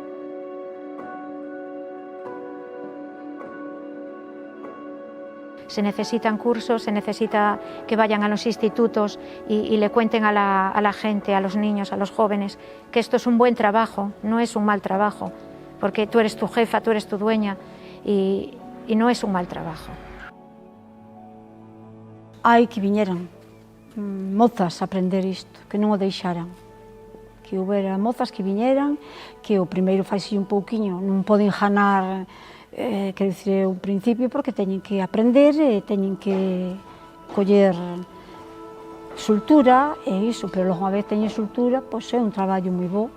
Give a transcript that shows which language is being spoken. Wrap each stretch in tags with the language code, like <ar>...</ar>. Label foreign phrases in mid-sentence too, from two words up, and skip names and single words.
<es>Se necesitan cursos, se necesita que vayan a los institutos y le cuenten a la gente, a los niños, a los jóvenes, que esto es un buen trabajo, no es un mal trabajo, porque tú eres tu jefa, tú eres tu dueña y no es un mal trabajo.</es> <gl>Hai que viñeran mozas a aprender isto, que non o deixaran, que houbera mozas que viñeran, que o primeiro faise un pouquiño, non poden ganar, quero dicir, un principio, porque teñen que aprender e teñen que coller soltura e iso, pero logo unha vez teñen soltura, pois é un traballo moi bo.</gl>